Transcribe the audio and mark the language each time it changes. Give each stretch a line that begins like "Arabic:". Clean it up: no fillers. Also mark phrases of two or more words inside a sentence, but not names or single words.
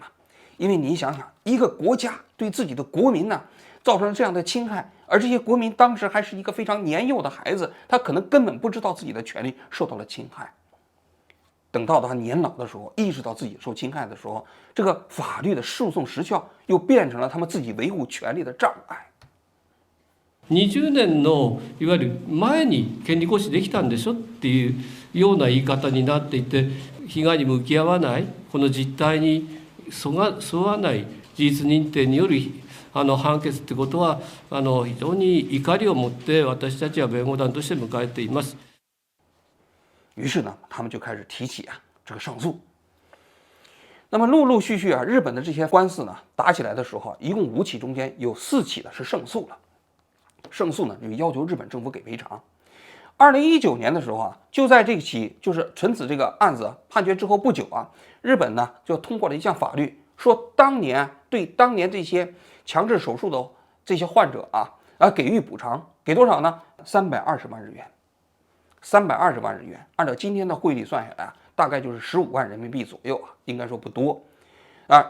Chinese: 因为你想想，一个国家对自己的国民呢，造成这样的侵害，而这些国民当时还是一个非常年幼的孩子，他可能根本不知道自己的权利受到了侵害。等到他年老的时候，意识到自己受侵害的时候，这个法律的诉讼时效又变成了他们自己维护权利的障碍。
Japanese: 20年のいわゆる前に権利行使できたんでしょっていうような言い方になっていて、被害に向き合わない、この実態に沿わない事実認定による判決ってことは非常に怒りを持って私たちは弁護団として迎えています。
Chinese: 于是呢，他们就开始提起这个上诉。那么陆陆续续啊，日本的这些官司呢打起来的时候，一共5起中间有4起呢是胜诉了，胜诉呢就要求日本政府给赔偿。2019年的时候啊，就在这起就是纯子这个案子判决之后不久啊，日本呢就通过了一项法律，说当年这些强制手术的这些患者啊给予补偿，给多少呢？320万日元。320万日元，按照今天的汇率算下来啊，大概就是15万人民币左右啊，应该说不多啊。